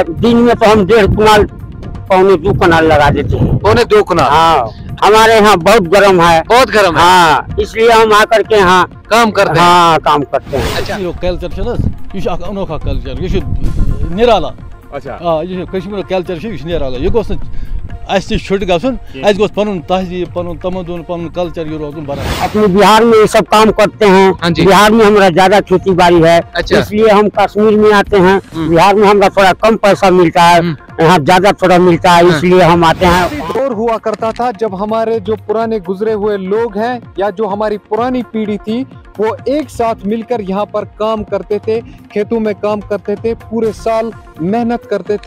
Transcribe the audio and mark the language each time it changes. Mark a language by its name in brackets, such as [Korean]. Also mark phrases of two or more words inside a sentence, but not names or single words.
[Hindi] दिन में तो हम 1.5 कुनाल 2.25 कुनाल लगा देते हैं। 2.25 कुनाल? हाँ, हमारे यहाँ बहुत गर्म है। बहुत गर्म है? हाँ, इसलिए हम आकर के यहाँ काम करते हैं। हाँ, काम करते हैं। अच्छा, [Kashmiri] کلچر یہ انوکھا کلچر یہ نرالا. [Hindi] अच्छा, [Kashmiri] یہ کشمیر کلچر یہ نرالا یہ گوس چھُٹ گن پن تہذیب پن تمدن پن کلچر یہ روزن برابر. [Hindi] अपने बिहार में ये सब काम करते हैं। हाँ जी। बिहार में हमारा ज्यादा खेती बाड़ी है। अच्छा। इसलिए हम कश्मीर में आते हैं। बिहार में हमारा थोड़ा कम पैसा मिलता है, यहाँ ज्यादा थोड़ा मिलता है, इसलिए हम आते हैं। दौर हुआ करता था जब हमारे जो पुराने गुजरे हुए लोग हैं या जो हमारी पुरानी पीढ़ी थी वो एक साथ मिलकर यहाँ पर काम करते थे, खेतों में काम करते थे, पूरे साल मेहनत करते थे।